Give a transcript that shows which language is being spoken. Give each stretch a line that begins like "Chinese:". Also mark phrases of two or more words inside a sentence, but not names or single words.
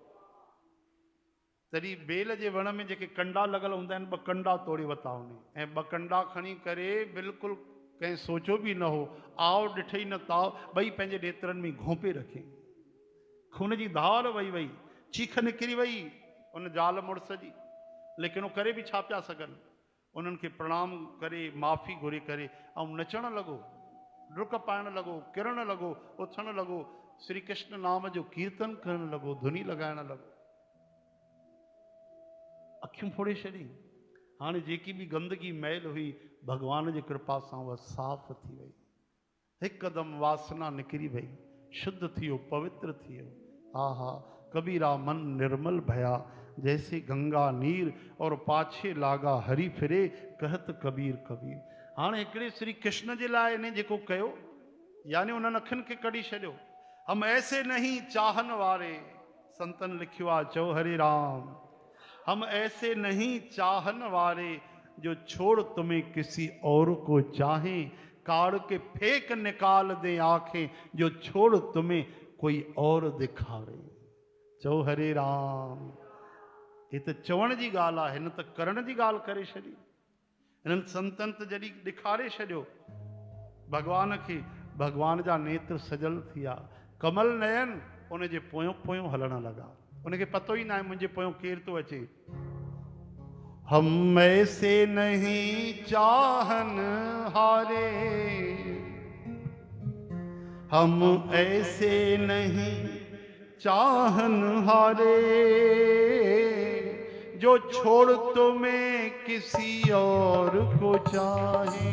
Sindhi: तॾहिं बेल जे वण में जेके कंडा लॻल हूंदा आहिनि, 2 कंडा तोड़े वरिता हुन ऐं 2 कंडा खणी करे, बिल्कुलु कंहिं सोचियो बि न हो, आव ॾिठई न ताव, ॿई पंहिंजे नेत्रनि में घोंपे रखे। खून जी धार वही वई, चीख निकिरी वई उन ज़ाल मुड़ुस जी। लेकिन उहो करे बि छा पिया सघनि? उन्हनि खे प्रणाम करे, माफ़ी घुरे करे ऐं नचणु लॻो, डुक पाइणु लॻो, किरणु लॻो, उथणु लॻो। श्री कृष्ण नाम जो कीर्तन करण लॻो, धुनी लॻाइण लॻो, अखियूं फोड़े छॾी। हाणे जेकी बि गंदगी मैल हुई भगवान जी कृपा सां उहा साफ़ थी वई, हिकदमि वासना निकिरी वई, शुद्ध थी वियो, पवित्र थी वियो।
Hindi: आहा, कबीरा मन निर्मल भया, जैसे गंगा नीर और पाछे लागा हरी फिरे, कहत कबीर कबीर।
Sindhi: हाणे हिकिड़े श्री कृष्ण जे लाइ इन जेको कयो, यानी उन्हनि अखियुनि खे कढी छॾियो।
Hindi: हम ऐसे नहीं चाहन वारे,
Sindhi: संतन लिखियो आहे, चओ हरे राम।
Hindi: हम ऐसे नहीं चाहन वारे, जो छोड़ तुम्हें किसी और को चाहे, काढ़ के फेंक निकाल दे आंखें, जो छोड़ तुम्हें कोई और दिखावे।
Sindhi: चओ हरे राम। ये तो चवण जी ॻाल्हि आहे, हिन त करण जी ॻाल्हि करे छॾी। हिननि संतनि त जॾहिं ॾेखारे छॾियो भगवान खे, भगवान जा नेत्र सजल थी विया, कमल नयन उनजे पोयों पोयों हलण लॻा। उनखे पतो ई न आहे मुंहिंजे पोयों केरु थो अचे।
Hindi: हम ऐसे नहीं चाहन हारे, हम ऐसे नहीं चाहन हारे, जो छोड़ तुम्हें किसी और को चाहे,